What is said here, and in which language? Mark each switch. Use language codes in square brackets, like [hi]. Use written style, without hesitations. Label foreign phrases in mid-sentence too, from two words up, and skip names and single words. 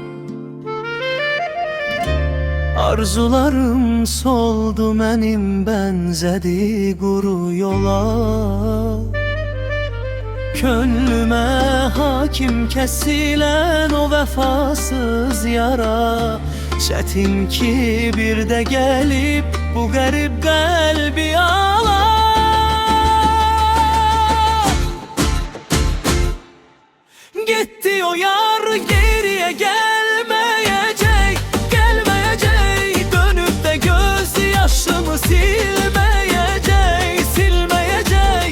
[az] Arzularım soldu mənim, bənzədi quru yola. Könlümə hakim kəsilən o vəfasız yara, çətin ki bir də gəlib bu qərib qəlbi ala. [tr] Gitti o yar, geriye gelmeyecek, gelmeyecek. Dönüp de göz yaşımı silmeyecek, silmeyecek.